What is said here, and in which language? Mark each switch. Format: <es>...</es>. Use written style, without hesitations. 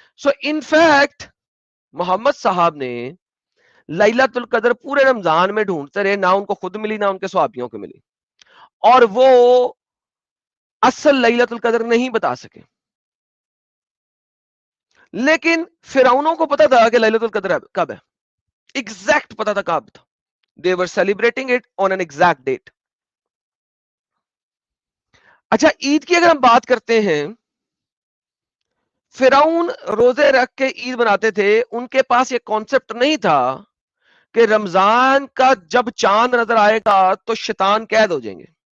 <en>so in fact</en> <ur>محمد صاحب نے لیلۃ القدر پورے رمضان میں ڈھونڈتے رہے، نہ ان کو خود ملی نہ ان کے صحابیوں کو ملی، اور وہ اصل لیلۃ القدر نہیں بتا سکے. لیکن فرعونوں کو پتا تھا کہ لیلۃ القدر کب ہے، ایگزیکٹ پتا تھا کب تھا.</ur> <en>they were celebrating it on an exact date.</en> <ur>اچھا، عید کی اگر ہم بات کرتے ہیں، فرعون روزے رکھ کے عید بناتے تھے. ان کے پاس یہ کانسیپٹ نہیں تھا کہ رمضان کا جب چاند نظر آئے گا تو شیطان قید ہو جائیں گے.</ur>